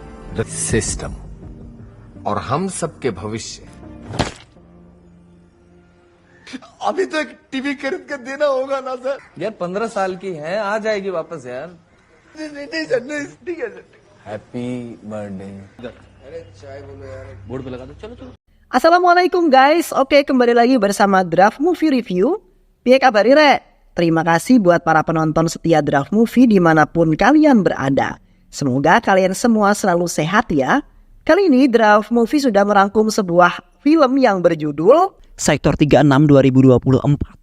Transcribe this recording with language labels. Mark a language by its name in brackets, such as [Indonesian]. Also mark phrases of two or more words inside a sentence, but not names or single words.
[English] the system [Hindi] और हम सब के भविष्य। अभी तो एक टीवी खरीद के देना होगा ना सर। यार 15 साल की है, आ जाएगी वापस यार। नहीं सर, नहीं, ठीक है सर। हैप्पी बर्थडे। अरे चाय बोलो यार, बोर्ड पे लगा दो। चलो चलो। [Indonesian] Assalamualaikum guys, oke kembali lagi bersama Draft Movie Review. [Javanese] Piye kabar Re? [Indonesian] Terima kasih buat para penonton setia Draft Movie dimanapun kalian berada. Semoga kalian semua selalu sehat ya. Kali ini Draft Movie sudah merangkum sebuah film yang berjudul Sektor 36 2024.